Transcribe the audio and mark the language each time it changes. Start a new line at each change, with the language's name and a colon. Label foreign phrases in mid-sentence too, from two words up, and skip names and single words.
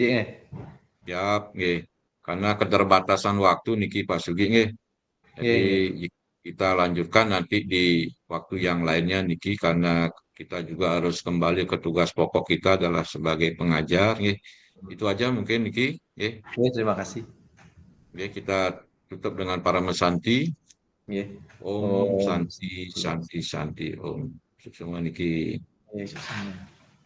Indonesian: Siap, nggih. Karena keterbatasan waktu niki Pak Sugi nggih. Oke, Jadi oke. kita lanjutkan nanti di waktu yang lainnya niki, karena kita juga harus kembali ke tugas pokok kita adalah sebagai pengajar. Nggih. Itu aja mungkin niki. Nggih. Oke, terima kasih. Nggih, kita tutup dengan para mesanti. Oke.
Sanskrit: Om Om Santi Santi Santi Om.
Indonesian: Semua niki. Yesus.